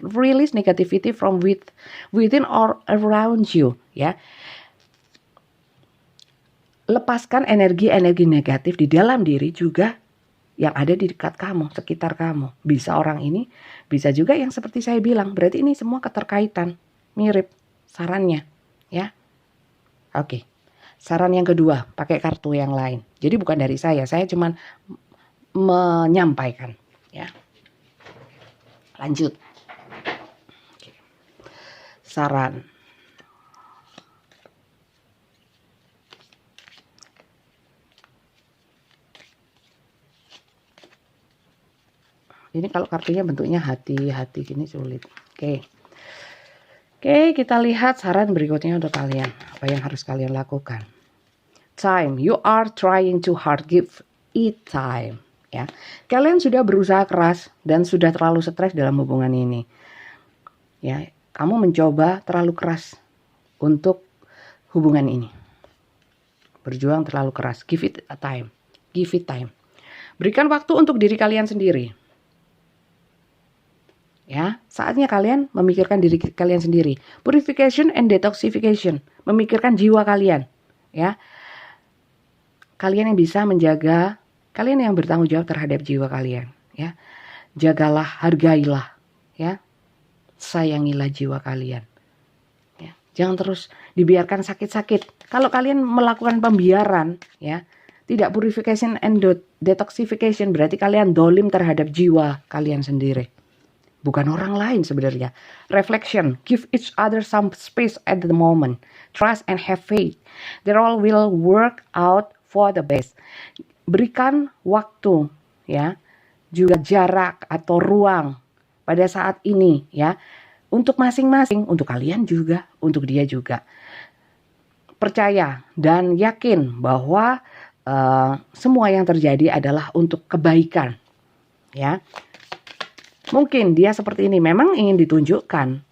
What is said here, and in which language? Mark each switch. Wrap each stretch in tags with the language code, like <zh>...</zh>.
<en>Release negativity from within or around you, ya.</en> <id>Lepaskan energi-energi negatif di dalam diri juga yang ada di dekat kamu, sekitar kamu. Bisa orang ini, bisa juga yang seperti saya bilang. Berarti ini semua keterkaitan, mirip sarannya, ya. Oke. Saran yang kedua, pakai kartu yang lain. Jadi bukan dari saya cuma menyampaikan, ya. Lanjut. Oke. Saran. Ini kalau kartunya bentuknya hati gini sulit. Oke. Oke, kita lihat saran berikutnya untuk kalian. Apa yang harus kalian lakukan?</id> <en>Time, you are trying too hard, give it time.</en> <id>Ya, kalian sudah berusaha keras dan sudah terlalu stres dalam hubungan ini. Ya, kamu mencoba terlalu keras untuk hubungan ini. Berjuang terlalu keras,</id> <en>give it a time, give it time.</en> <id>Berikan waktu untuk diri kalian sendiri. Ya, saatnya kalian memikirkan diri kalian sendiri.</id> <en>Purification and detoxification,</en> <id>memikirkan jiwa kalian, ya. Kalian yang bisa menjaga, kalian yang bertanggung jawab terhadap jiwa kalian, ya. Jagalah, hargailah, ya. Sayangilah jiwa kalian. Ya. Jangan terus dibiarkan sakit-sakit. Kalau kalian melakukan pembiaran, ya, tidak</id> <en>purification and detoxification,</en> <id>berarti kalian dolim terhadap jiwa kalian sendiri. Bukan orang lain sebenarnya.</id> <en>Reflection, give each other some space at the moment. Trust and have faith. They all will work out for the best.</en> <id>Berikan waktu, ya, juga jarak atau ruang pada saat ini, ya, untuk masing-masing, untuk kalian juga, untuk dia juga. Percaya dan yakin bahwa semua yang terjadi adalah untuk kebaikan, ya. Mungkin dia seperti ini memang ingin ditunjukkan</id>